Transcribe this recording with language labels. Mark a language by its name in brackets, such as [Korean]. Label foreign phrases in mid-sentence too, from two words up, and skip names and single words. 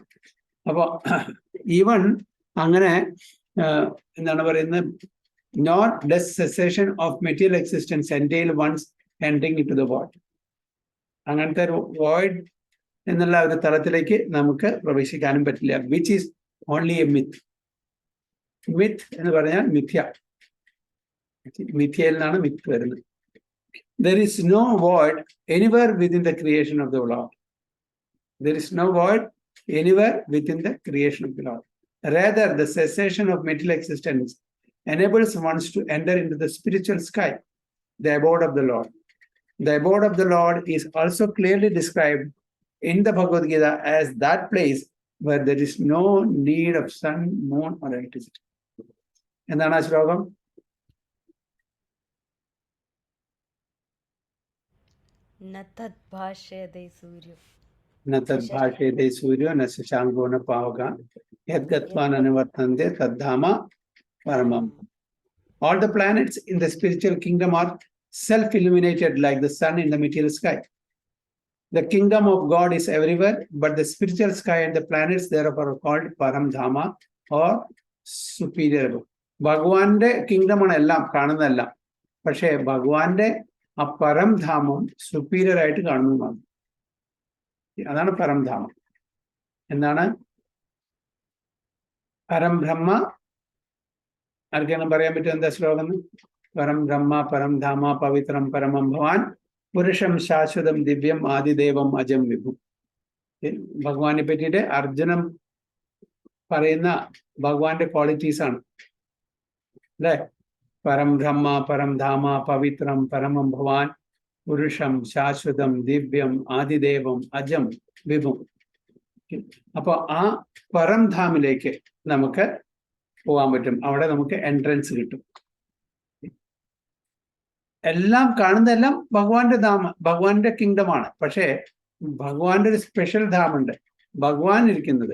[Malayalam] അപ്പൊ ഈവൻ അങ്ങനെ എന്താണ് പറയുന്നത്, [English] not does cessation of material existence entail one's entering into the void. [Malayalam] അങ്ങനത്തെ ഒരു വോയിഡ് എന്നുള്ള ഒരു തലത്തിലേക്ക് നമുക്ക് പ്രവേശിക്കാനും പറ്റില്ല. [English] which is only a myth. [Malayalam] മിത്ത് എന്ന് പറഞ്ഞാൽ മിഥ്യ. മിഥ്യയിൽ നിന്നാണ് മിത്ത് വരുന്നത്. [English] There is no void anywhere within the creation of the Lord. There is no void anywhere within the creation of the Lord. Rather, the cessation of material existence enables one to enter into the spiritual sky, the abode of the Lord. The abode of the Lord is also clearly described in the Bhagavad Gita as that place where there is no need of sun, moon, or electricity. [Malayalam] എന്താണ് ആ ശ്ലോകം? [Sanskrit] നതത് ഭാഷ്യതേ സൂര്യോ. न तद्भाषेते सूर्यो न शशाङ्को न पावकः यद्गत्वा न निवर्तन्ते तद्धाम paramam. [English] All the planets in the spiritual kingdom are self-illuminated like the sun in the material sky. The kingdom of God is everywhere, but the spiritual sky and the planets therefore are called Paramdhama or superior. [Malayalam] ഭഗവാന്റെ കിങ്ഡമാണ് എല്ലാം കാണുന്നതെല്ലാം. പക്ഷേ ഭഗവാന്റെ ആ പരംധാമം സുപ്പീരിയർ ആയിട്ട് കാണുന്നതാണ്. അതാണ് പരംധാമം. എന്താണ് പരംബ്രഹ്മ? ആർക്കെങ്കിലും പറയാൻ പറ്റും എന്താ ശ്ലോകം? [Sanskrit] പരം ബ്രഹ്മ പരം ധാമ പവിത്രം പരമം ഭവാൻ പുരുഷം ശാശ്വതം ദിവ്യം ആദിദേവം അജം വിഭു. [Malayalam] ഭഗവാനെ പറ്റിയിട്ട് അർജുനൻ പറയുന്ന ഭഗവാന്റെ ക്വാളിറ്റീസ് ആണ് അല്ലെ? [Sanskrit] പരം ബ്രഹ്മ പരം ധാമ പവിത്രം പരമം ഭവാൻ പുരുഷം ശാശ്വതം ദിവ്യം ആദിദേവം അജം വിഭു. [Malayalam] അപ്പൊ ആ പരംധാമിലേക്ക് നമുക്ക് പോകാൻ പറ്റും. അവിടെ നമുക്ക് എൻട്രൻസ് കിട്ടും. എല്ലാം കാണുന്നതെല്ലാം ഭഗവാന്റെ ധാമ, ഭഗവാന്റെ കിങ്ഡമാണ്. പക്ഷേ ഭഗവാന്റെ ഒരു സ്പെഷ്യൽ ധാമുണ്ട് ഭഗവാൻ ഇരിക്കുന്നത്.